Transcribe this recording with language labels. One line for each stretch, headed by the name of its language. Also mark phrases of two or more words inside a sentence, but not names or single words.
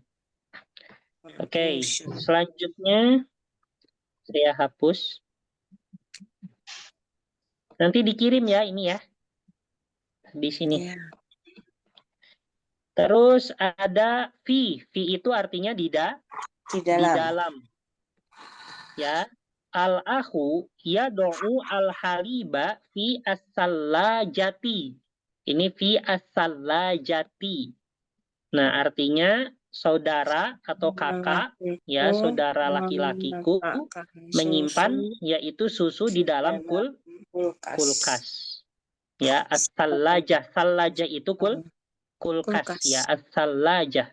Indonesian: Oke, selanjutnya saya hapus. Nanti dikirim ya ini ya. Di sini. Ya. Terus ada fi. Fi itu artinya Di di dalam. dalam. Ya.
Arabic: الأخ يضع الحليب في الثلاجة.
Indonesian: Ini
Arabic: في الثلاجة.
Indonesian: Nah, artinya saudara atau kakak, ya, saudara laki-lakiku menyimpan yaitu susu di dalam kulkas. Ya, as-sallajah. Sallajah itu kulkas ya, as-sallajah.